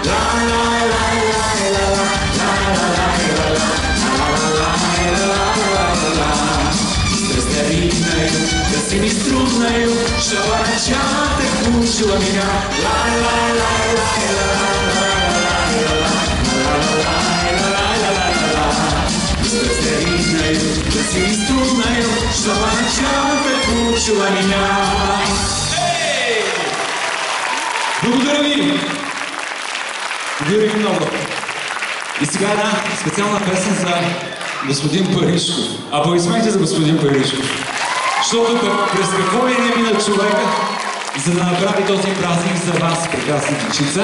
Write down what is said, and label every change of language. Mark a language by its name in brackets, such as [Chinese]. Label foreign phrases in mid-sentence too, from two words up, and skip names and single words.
[Russian] Стой старинною, да семиструнною, что по ночам так мучила меня. Стой старинною, да семиструнною, что по ночам так мучила меня. [Bulgarian] Благодаря ви! Благодаря ви много. И сега една специална песен за господин Паришков. Аплодисменти за господин Паришков. Защото през какво ли не мина човека, за да направи този празник за вас, прекрасни дечица.